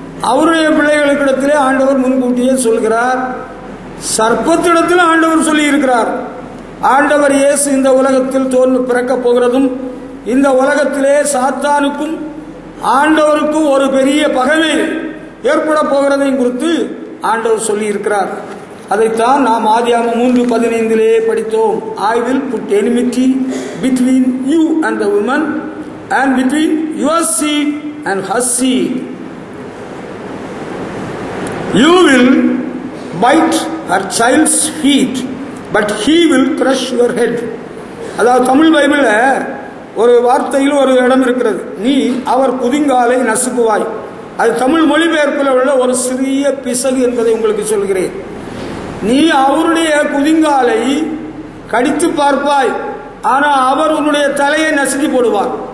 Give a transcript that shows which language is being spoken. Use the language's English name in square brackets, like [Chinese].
[Tamil] அவருடைய பிள்ளைகளுக்கிடத்திலே ஆண்டவர் முன்கூட்டியே சொல்கிறார். சர்ப்பத்திடத்தில் ஆண்டவர் சொல்லி இருக்கிறார். ஆண்டவர் இயேசு இந்த உலகத்தில் பிறக்க போகிறதும், இந்த உலகத்திலே சாத்தானுக்கும் ஆண்டவருக்கும் ஒரு பெரிய பகைமை ஏற்பட போகிறதையும் குறித்து ஆண்டவர் சொல்லி இருக்கிறார். அதைத்தான் நாம் ஆதியாகமம் 3:15 படித்தோம். [English] I will put enmity between you and the woman and between your seed and her seed. You will bite her child's feet, but he will crush your head. [Tamil] அதாவது தமிழ் பைபிள்ல ஒரு வார்த்தையில் ஒரு இடம் இருக்கிறது, நீ அவர் குதிங்காலை நசுக்குவாய். அது தமிழ் மொழிபெயர்ப்பில் உள்ள ஒரு சிறிய பிசகு என்பதை உங்களுக்கு சொல்கிறேன். நீ அவருடைய குதிங்காலை கடித்து பார்ப்பாய், ஆனால் அவர் உன்னுடைய தலையை நசுக்கி போடுவார்.